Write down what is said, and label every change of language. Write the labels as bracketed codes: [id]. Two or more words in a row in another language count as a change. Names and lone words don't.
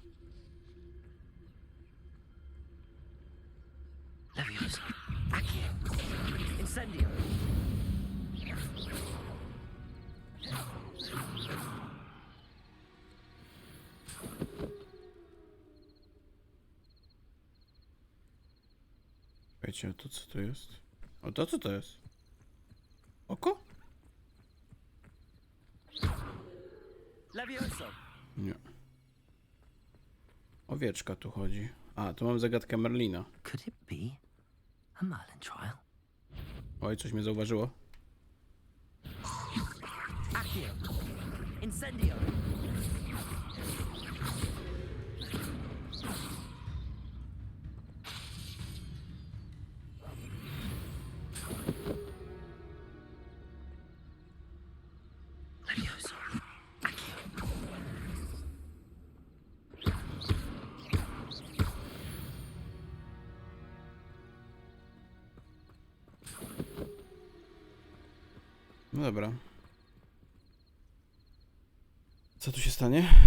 [pl] Leviosa, Accio. Incendio. Wiecie, a to co to jest? A to co to jest? Oko? Leviosa. Nie. Owieczka tu chodzi. A, tu mam zagadkę Merlina. [en] Could it be a Merlin trial? [pl] Oj, coś mnie zauważyło. Accio. Incendio. Leviosa. Accio. No dobra. Co tu się stanie?